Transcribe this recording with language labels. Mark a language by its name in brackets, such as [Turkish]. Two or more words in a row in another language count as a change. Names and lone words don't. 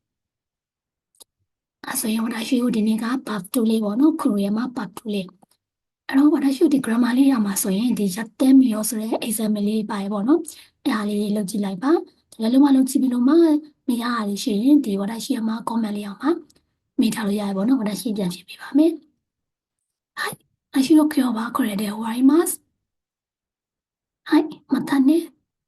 [Burmese] အဲ့ဆိုရင်私ဒီနေ့က part 2လေးပေါ့နော်ခရိုရဲ့မှာ part 2လေးအဲ့တော့私ဒီ grammar လေးရမှာဆိုရင်ဒီရက်တဲမီရောဆိုတဲ့ exam လေးပါရပေါ့နော်အဲ့ဒါလေးလုပ်ကြည့်လိုက်ပါဒီလိုမှလုပ်ကြည့်ပြီးလို့မှမရရရှိရင်ဒီ私ရမှာ comment လေးအောင်ပါမိထားလို့ရရပေါ့နော်私ပြန်ဖြေပေးပါမယ် [Japanese] はい私の今日はこれで終わりますはいまたね